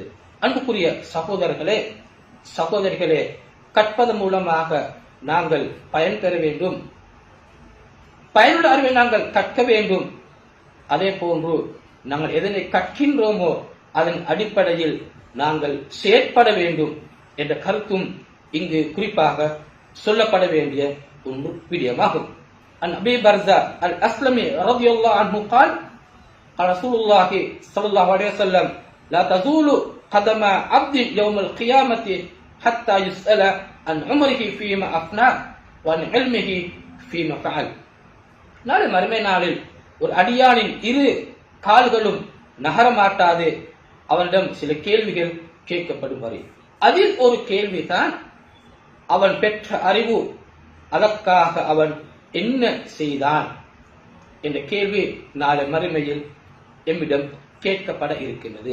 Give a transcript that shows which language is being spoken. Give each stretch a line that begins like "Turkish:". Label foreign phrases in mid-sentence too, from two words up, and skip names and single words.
Tamil: அன்புக்குரிய சகோதரர்களே சகோதரிகளே, கற்பதன் மூலமாக நாங்கள் பயன் பெற வேண்டும், பயனுள்ள அறிவை நாங்கள் கற்க வேண்டும். அதே போன்று நாங்கள் எதனை கற்கின்றோமோ அதன் அடிப்படையில் நாங்கள் செயற்பட வேண்டும் என்ற கருத்தும் இங்கு குறிப்பாக சொல்லப்பட வேண்டிய ஒரு விடயமாகும்.
Arabic: عن أبي برزة الأسلمي رضي الله عنه قال قال رسول الله صلى الله عليه وسلم لا تزول قدم عبد يوم القيامة حتى يسأل عن عمره فيما أفناه وعن علمه فيما فعل.
Tamil: நாளை மறுமை நாளில் ஒரு அடியானின் இரு கால்களும் நகரமாட்டாது, அவனிடம் சில கேள்விகள் கேட்கப்படும் வரை. அதில் ஒரு கேள்விதான் அவன் பெற்ற அறிவு, அதற்காக அவன் என்ன செய்தான் என்ற கேள்வி நாளை மறுமையில் எம்மிடம் கேட்கப்பட இருக்கின்றது.